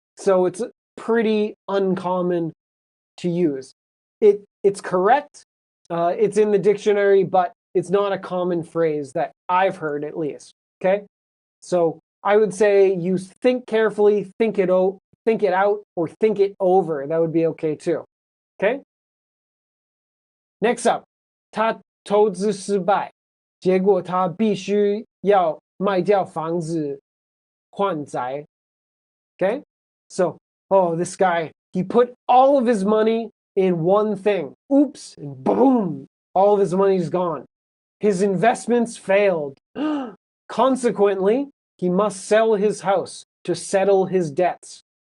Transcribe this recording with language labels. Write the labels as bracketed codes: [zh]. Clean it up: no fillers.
[en] So it's pretty uncommon to use. It's correct. It's in the dictionary, but it's not a common phrase that I've heard at least. Okay? So I would say use think carefully, think it out, or think it over. That would be okay too. Okay? Next up, [zh] 他投资失败，结果他必须要卖掉房子还债。 [en] Okay? So, this guy, he put all of his money in one thing. Oops, and boom, all of his money's gone. His investments failed. Consequently, he must sell his house to settle his debts.